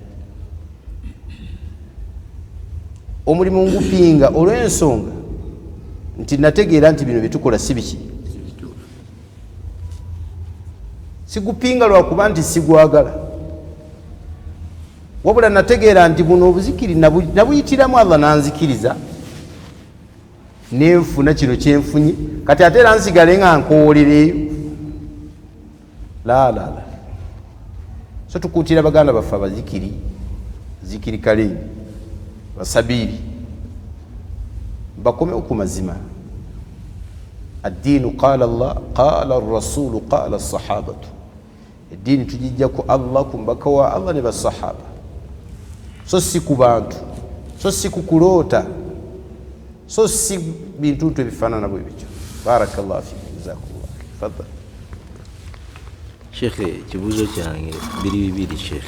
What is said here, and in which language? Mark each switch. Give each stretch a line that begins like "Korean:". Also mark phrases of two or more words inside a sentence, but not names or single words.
Ganda: Omulimu ngupinga olw'ensonga nti nategeera nti bino byetukola si biki, sigupinga lwakuba nti sigwagala, wabula nategeera nti buno obuzikiri nabuyitiramu Allah nanzikiriza nenfuna kino kyenfunye, kati ate era nsigale nga nkoolereyo. La so tukuutira baganda baffe abazikiri, zikiri kaleeni basabiri bakomewo ku mazima.
Arabic: الدين قال الله قال الرسول قال الصحابة,
Ganda: eddiini tugijja ku Allah, ku mbaka wa Allah ne basahaba, so si ku bantu, so si ku kuloota, so si bintu ebifaanana bwe bityo.
Arabic: بارك الله فيكم، جزاكم الله خيرا. Fadhal
Ganda: Sheikh, kibuuzo kyange bibiri Sheikh.